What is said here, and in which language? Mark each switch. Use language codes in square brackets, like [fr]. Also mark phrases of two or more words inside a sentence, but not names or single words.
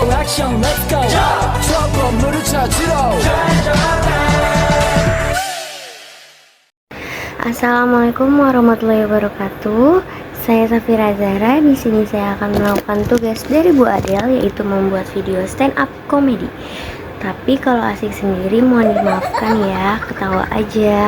[ko] 액션 [en] let's go [ko] 저 건물을 찾으러 [ar] السلام عليكم ورحمة الله وبركاته. [id] Saya Safira Zahra. Di sini saya akan melakukan tugas dari Bu Adel, yaitu membuat video [en] stand up [id] komedi. Tapi kalau asik sendiri mohon dimaafkan ya, ketawa aja.